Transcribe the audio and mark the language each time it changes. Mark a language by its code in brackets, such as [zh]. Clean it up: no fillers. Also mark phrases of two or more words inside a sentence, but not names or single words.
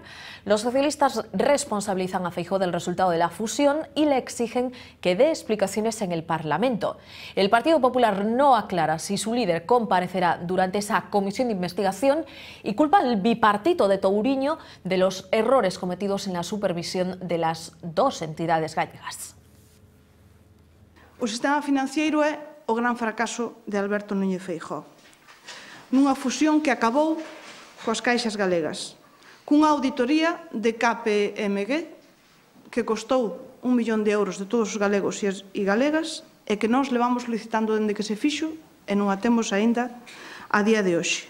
[es] Los socialistas responsabilizan a Feijóo del resultado de la fusión y le exigen que dé explicaciones en el Parlamento. El Partido Popular no aclara si su líder comparecerá durante esa comisión de investigación y culpa al bipartito de Touriño de los errores cometidos en la supervisión de las dos entidades gallegas. [gl] O sistema financiero é o gran fracaso de Alberto Núñez Feijóo. Nunha fusión que acabou coas caixas galegas, cunha auditoría de KPMG que costou 1 millón de euros de todos os galegos e galegas e que nós levamos solicitando dende que se fixo e non a temos aínda a día de hoxe.